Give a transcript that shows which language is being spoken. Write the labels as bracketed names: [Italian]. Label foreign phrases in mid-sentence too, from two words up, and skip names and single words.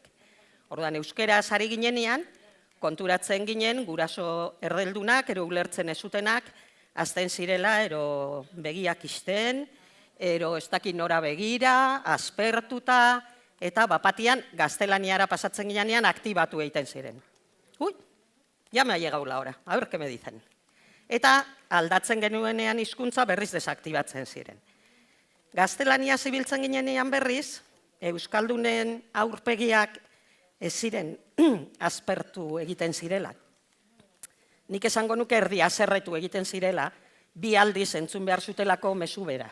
[Basque] Orduan, euskeraz ari ginenean, konturatzen ginen guraso erdeldunak, ero ulertzen ezutenak, azten zirela, ero begiak isten, ero ez dakit nora begira, aspertuta, eta bapatian gaztelaniara pasatzen ginean aktibatu egiten ziren. Ui, [Spanish] ya me ha llegado la hora, a ver qué me dicen. [Basque] Eta aldatzen genuenean hizkuntza berriz desaktibatzen ziren. Gaztelania zibiltzen ginenean berriz, euskaldunen aurpegiak ez ziren aspertu egiten zirela. Nik esango nuke erdi azerretu egiten zirela, bi aldiz entzun behar zutelako mezu bera.